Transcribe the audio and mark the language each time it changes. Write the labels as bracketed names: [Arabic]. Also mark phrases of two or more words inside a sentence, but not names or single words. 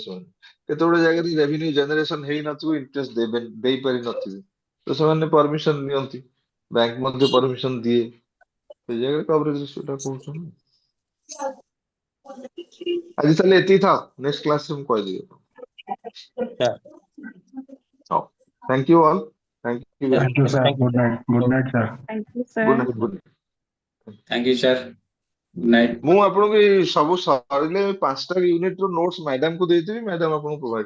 [Odia] ସେମାନେ କେତେ ଗୁଡେ ଜାଗାରେ [English] revenue generation [Odia] ହେଇନଥିବ, ଇଣ୍ଟରେଷ୍ଟ ଦେଇପାରି ନଥିବେ, ତ ସେମାନେ ପରମିଶନ ନିଅନ୍ତି, ବ୍ୟାଙ୍କ ମଧ୍ୟ ପରମିଶନ ଦିଏ। ସେଇ ଜାଗାରେ କଭରେଜ ରେସିଓଟା କହୁଛନ୍ତି। ଆଜି ତାହେଲେ ଏତିକି ଥାଉ, ନେକ୍ସଟ କ୍ଲାସରେ ମୁଁ କହିଦେବି। [English] ସାର୍ ହଉ, thank you all, thank you very Thank you, ମଚ୍। sir. thank you Good night. Good night, sir. Thank you, ଗୁଡ୍ sir. night, good night. Thank you, sir. Good night. [Odia] ମୁଁ ଆପଣଙ୍କୁ ଏଇ ସବୁ ସରିଲେ 5ଟା ୟୁନିଟ ର ନୋଟ୍ସ ମ୍ୟାଡାମକୁ ଦେଇଦେବି, ମ୍ୟାଡାମ ଆପଣଙ୍କୁ ପ୍ରୋଭାଇଡ